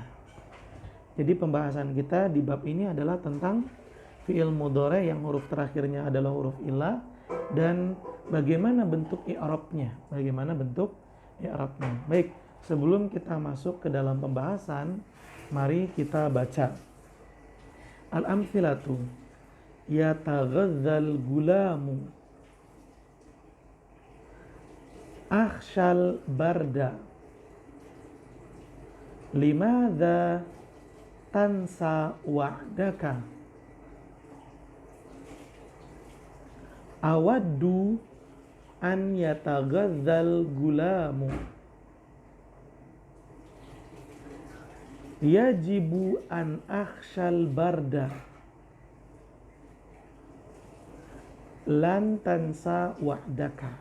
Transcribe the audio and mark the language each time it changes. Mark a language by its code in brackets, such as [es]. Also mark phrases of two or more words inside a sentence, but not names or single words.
[id] Jadi pembahasan kita di bab ini adalah tentang [ar] فعل مضارع [id] yang huruf terakhirnya adalah [ar] حرف علة [id] dan bagaimana bentuk i'rabnya. Baik, sebelum kita masuk ke dalam pembahasan, mari kita baca. [ar] الأمثلة يتغزل غلام أخشى البرد لماذا تنسى وعدك أود أن يتغزل غلام يجب أن أخشى البرد لن تنسى وعدك.